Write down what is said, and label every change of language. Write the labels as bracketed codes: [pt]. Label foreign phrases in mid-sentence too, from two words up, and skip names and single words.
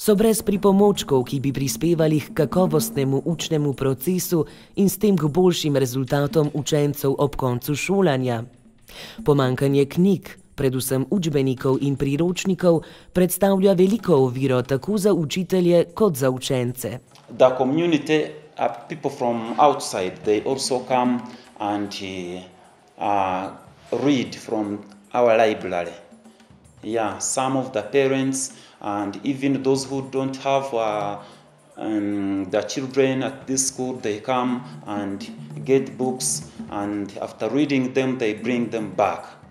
[sl] So brez pripomočkov, ki bi prispevali k kakovostnemu učnemu procesu in s tem k boljšim rezultatom učencev ob koncu šolanja. Pomanjkanje knjig, predvsem učbenikov in priročnikov, predstavlja veliko oviro tako za učitelje kot za učence. [en] The community are people from outside. They also come and read from our library. Yeah, some of the parents and even those who don't have the children at this school, they come and get books, and after reading them, they bring them back.